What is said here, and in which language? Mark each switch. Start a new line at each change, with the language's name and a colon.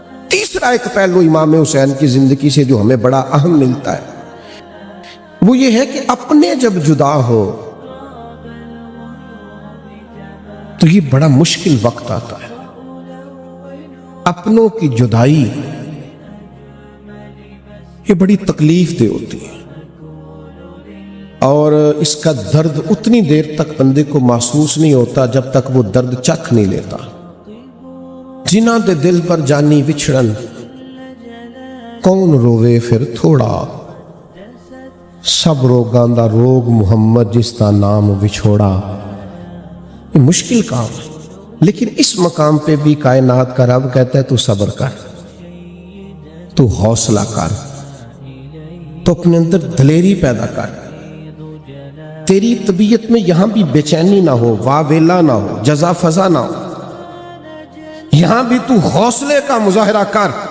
Urdu: تیسرا ایک پہلو امام حسین کی زندگی سے جو ہمیں بڑا اہم ملتا ہے وہ یہ ہے کہ اپنے جب جدا ہو تو یہ بڑا مشکل وقت آتا ہے. اپنوں کی جدائی یہ بڑی تکلیف دہ ہوتی ہے, اور اس کا درد اتنی دیر تک بندے کو محسوس نہیں ہوتا جب تک وہ درد چکھ نہیں لیتا.
Punjabi: جنہاں دے دل پر جانی وچھڑن, کون روے پھر تھوڑا, سب روگاں دا روگ محمد جس دا نام وچھوڑا.
Urdu: یہ مشکل کام ہے, لیکن اس مقام پہ بھی کائنات کا رب کہتا ہے تو صبر کر, تو حوصلہ کر, تو اپنے اندر دلیری پیدا کر. تیری طبیعت میں یہاں بھی بے چینی نہ ہو, واویلا نہ ہو, جزا فضا نہ ہو, یہاں بھی تو حوصلے کا مظاہرہ کر.